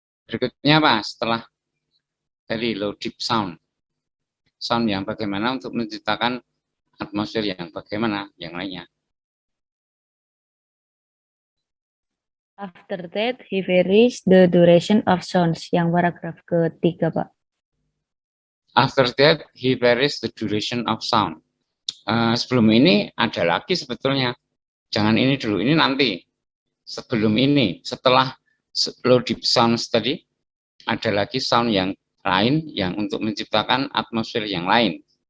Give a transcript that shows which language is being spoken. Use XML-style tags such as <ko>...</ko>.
<id>Berikutnya apa? Setelah dari</id> <en>low deep sound</en> <id>yang bagaimana untuk menciptakan atmosfer yang bagaimana, yang lainnya.</id> <en>After that, he varies the duration of sounds.</en> <id>Yang paragraf ketiga, Pak.</id> <en>After that, he varies the duration of sound.</en> <id>Sebelum ini ada lagi sebetulnya. Jangan ini dulu, ini nanti. Sebelum ini, setelah</id> <en>low deep sounds</en> <id>tadi, ada lagi sound yang lain yang untuk menciptakan atmosfer yang lain.</id>